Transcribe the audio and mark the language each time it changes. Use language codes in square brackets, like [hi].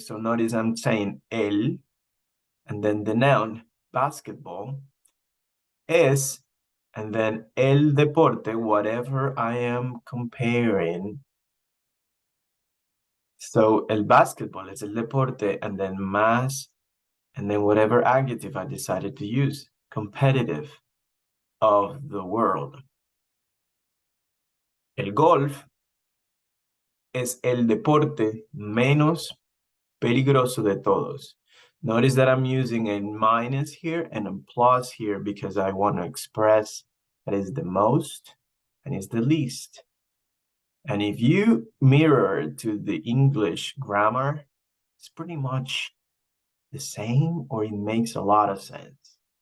[en] So notice I'm saying el, and then the noun, basketball, es, and then el deporte, whatever I am comparing. So el basketball is el deporte, and then más, and then whatever adjective I decided to use, competitive, of the world. [es] El golf es el deporte menos peligroso de todos. [en] Notice that I'm using a minus here and a plus here because I want to express that is the most and is the least. And if you mirror to the English grammar, it's pretty much the same, or it makes a lot of sense.